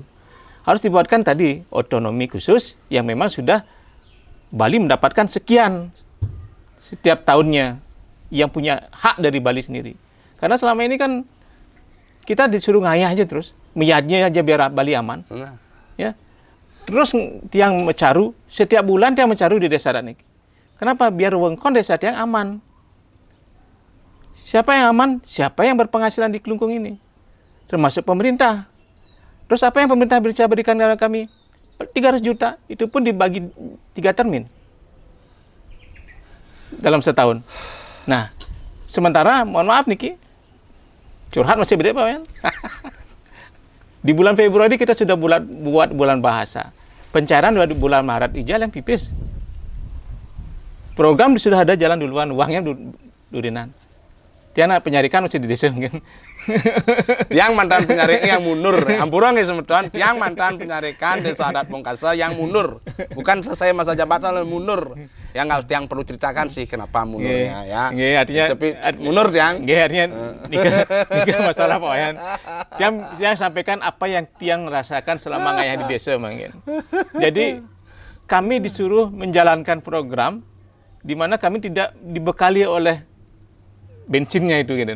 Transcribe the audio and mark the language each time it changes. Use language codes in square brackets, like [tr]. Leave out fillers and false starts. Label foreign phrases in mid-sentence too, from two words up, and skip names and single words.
[id] Harus dibuatkan tadi otonomi khusus yang memang sudah Bali mendapatkan sekian setiap tahunnya yang punya hak dari Bali sendiri. Karena selama ini kan kita disuruh ngayah aja terus, meyadnya aja biar Bali aman. Ya. Terus tiang mecaru, setiap bulan tiang mecaru di desa adat ini. Kenapa? Biar [ban] wengkon desa tiang [id] aman. Siapa yang aman? Siapa yang berpenghasilan di Kelungkung ini? Termasuk pemerintah. Terus apa yang pemerintah bisa berikan kepada kami? 300 juta, itu pun dibagi 3 termin. Dalam setahun. Nah, sementara, mohon maaf Niki, curhat masih beda Pak ya? Di bulan Februari kita sudah buat bulan bahasa. Pencairan di bulan Maret ijal yang pipis. Program sudah ada jalan duluan, uangnya durinan. Tiana penyarikan masih di desa mungkin. Tiang mantan penyarikan yang mundur. [ban] Ampura nggih semeton, [id] tiang mantan penyarikan desa adat Bongkasa yang mundur. Bukan selesai masa jabatan lalu mundur. Yang nggak tiang perlu ceritakan sih kenapa mundurnya ya. Nggih, artinya tapi mundur tiang. Nggih, artinya nikah masalah Pak Wayan. Tiang sampaikan apa yang tiang rasakan selama ngayah di desa mungkin. Jadi kami disuruh menjalankan program di mana kami tidak dibekali oleh bensinnya itu gitu.